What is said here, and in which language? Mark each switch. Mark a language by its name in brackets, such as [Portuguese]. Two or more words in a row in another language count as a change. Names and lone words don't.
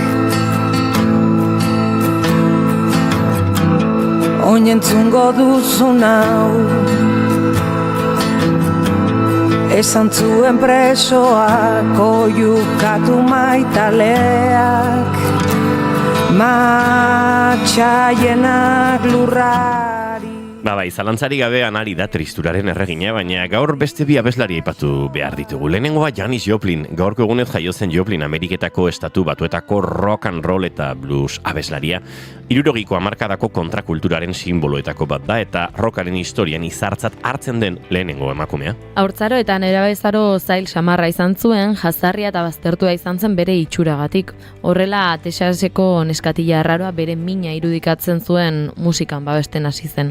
[Basque] Oinentzungo duzuna, esan zuen presoak, oiukatu maitaleak, matxaienak lurrari. Bai, zalantzari gabe anari da tristuraren erregina, baina gaur beste bi abeslari aipatu behar ditugu. Lehenengoa Janis Joplin, gaurko egunez jaio zen Joplin Ameriketako estatu batuetako [English] rock and roll [Basque] eta blues abeslaria. 60ko hamarkadako kontrakulturaren simboloetako bat da eta rockaren historian izartzat hartzen den lehenengo emakumea. Haurtzaro eta nerabezaro zail samarra izan zuen, jazarria eta baztertua izan zen bere itxuragatik. Horrela, Texaseko neskatila arraroa bere mina irudikatzen zuen musikan babesten hasi zen.